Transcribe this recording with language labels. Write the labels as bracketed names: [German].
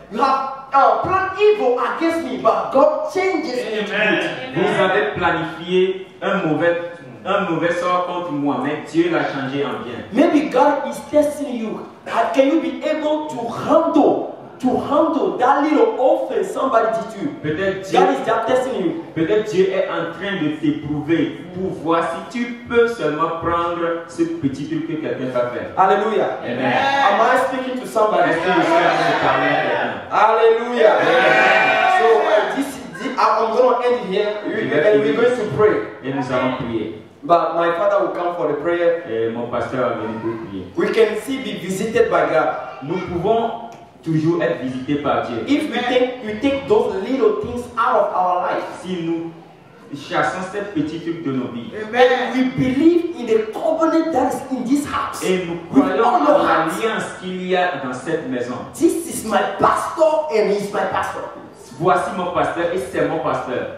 [English] You have planned evil against me, but God changes it. [French] vous avez planifié un mauvais sort contre moi, mais Dieu l'a changé en bien. [English] Maybe God is testing you. Can you be able to handle that little offense somebody did to you? [French] Peut-être [English] God is just testing you. [French] Peut-être Dieu est en train de t'éprouver pour voir si tu peux seulement prendre ce petit truc que quelqu'un t'a fait. [English] Hallelujah. Amen. Am I speaking to somebody? [French] Est-ce que je suis en train de parler à quelqu'un? [English] Hallelujah. Amen. So I'm going to end here and we're going to pray. [French] Et nous allons prier. [English] But my father will come for the prayer. [French] Et mon pasteur va venir pour prier. [English] We can still be visited by God. [French] Nous pouvons toujours être visités par Dieu. [English] If we take those little things out of our life. [French] Si nous chassons ces petits trucs de nos vies. [English] And we believe in the covenant that is in this house. [French] Et nous croyons en l'alliance qu'il y a dans cette maison. [English] This is my pastor and he's my pastor. [French] Voici mon pasteur et c'est mon pasteur.